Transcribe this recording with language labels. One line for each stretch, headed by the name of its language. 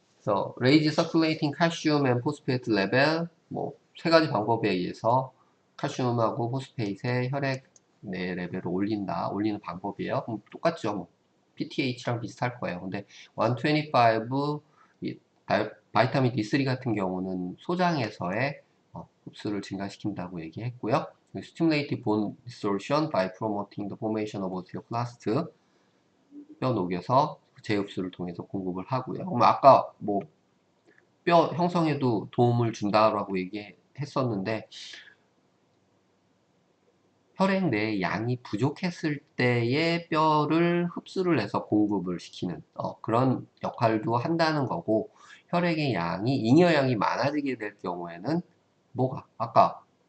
Korean: 그래서
English: raise circulating calcium and phosphate level
Korean: 뭐 세 가지 방법에 의해서 칼슘하고 포스페이트의 혈액 내 레벨을 올리는 방법이에요. 똑같죠. 뭐 PTH랑 비슷할 거예요. 근데 125 바이타민 D3 같은 경우는 소장에서의 흡수를 증가시킨다고 얘기했고요.
English: Stimulate bone resorption by promoting the formation of osteoclast.
Korean: 뼈 녹여서 재흡수를 통해서 공급을 하고요. 그럼 아까 뭐 뼈 형성에도 도움을 준다라고 얘기했었는데 혈액 내에 양이 부족했을 때의 뼈를 흡수를 해서 공급을 시키는 그런 역할도 한다는 거고 혈액의 양이 잉여양이 많아지게 될 경우에는 뭐가 아까